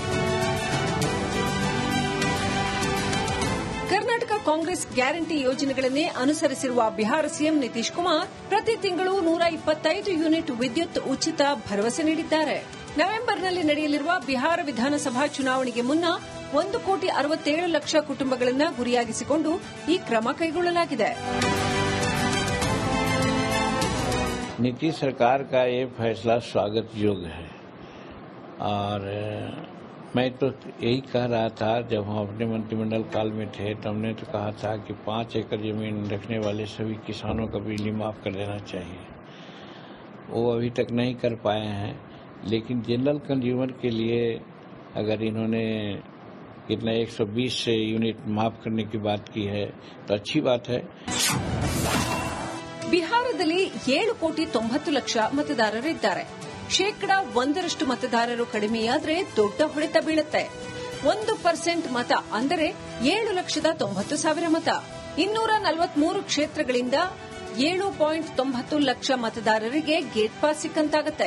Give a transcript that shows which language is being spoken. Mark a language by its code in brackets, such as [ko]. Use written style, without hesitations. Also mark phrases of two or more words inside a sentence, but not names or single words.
[kn] ಕರ್ನಾಟಕ ಕಾಂಗ್ರೆಸ್ ಗ್ಯಾರಂಟಿ ಯೋಜನೆಗಳನ್ನೇ ಅನುಸರಿಸಿರುವ ಬಿಹಾರ ಸಿಎಂ ನಿತೀಶ್ ಕುಮಾರ್ ಪ್ರತಿ ತಿಂಗಳು 125 ಯೂನಿಟ್ ವಿದ್ಯುತ್ ಉಚಿತ ಭರವಸೆ ನೀಡಿದ್ದಾರೆ. ನವೆಂಬರ್ನಲ್ಲಿ ನಡೆಯಲಿರುವ ಬಿಹಾರ ವಿಧಾನಸಭಾ ಚುನಾವಣೆಗೆ ಮುನ್ನ 1,67,00,000 ಕುಟುಂಬಗಳನ್ನು ಗುರಿಯಾಗಿಸಿಕೊಂಡು ಈ ಕ್ರಮ ಕೈಗೊಳ್ಳಲಾಗಿದೆ. [hi] नीतीश सरकार का ये फैसला स्वागत योग्य है और मैं तो यही कह रहा था जब हम अपने मंत्रिमंडल काल में थे तो हमने तो कहा था कि 5 एकड़ जमीन रखने वाले सभी किसानों का बिजली माफ कर देना चाहिए. वो अभी तक नहीं कर पाए हैं, लेकिन [en] general consumer [hi] के लिए अगर इन्होंने कितना 120 यूनिट माफ करने की बात की है तो अच्छी बात है. [kn] ಬಿಹಾರದಲ್ಲಿ 7,90,00,000 ಮತದಾರರಿದ್ದಾರೆ. 1% ಮತದಾರರು ಕಡಿಮೆಯಾದರೆ ದೊಡ್ಡ ಹೊಡೆತ ಬೀಳುತ್ತೆ. 1% ಮತ ಅಂದರೆ 7,90,000 ಮತ. 243 ಕ್ಷೇತ್ರಗಳಿಂದ 7.90 ಲಕ್ಷ ಮತದಾರರಿಗೆ [en] gate pass [kn] ಸಿಕ್ಕಂತಾಗುತ್ತೆ.